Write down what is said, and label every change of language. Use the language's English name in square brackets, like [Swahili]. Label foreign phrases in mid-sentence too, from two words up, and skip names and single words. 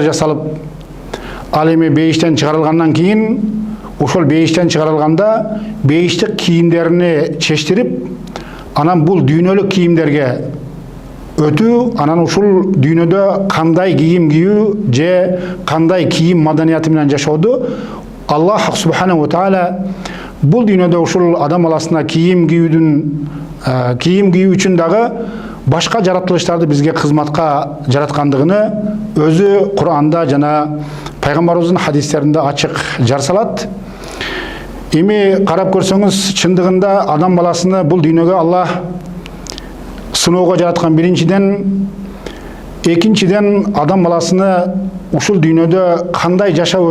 [Kyrgyz] жасалып, ал эми бейиштен чыгарылгандан кийин ошол бейиштен чыгарылганда бейиштик кийимдерини чечтирип, анан бул дүйнөлүк кийимдерге өтүү, анан ушул дүйнөдө кандай кийим кийүү же кандай кийим маданияты менен жашоодо [Arabic] الله سبحانه وتعالى [Kyrgyz] бул дүйнөдө ушул адам баласына кийим кийүү үчүн дагы башка жаратылыштарды бизге кызматка жараткандыгыны өзү Кур'анда жана пайгамбарыбыздын хадистеринде ачык жар салат. Эми карап көрсөңүз, чындыгында адам баласыны бул дүйнөгө Аллах сыноого жараткан биринчиден, экинчиден адам баласыны ушул дүйнөдө кандай жашоо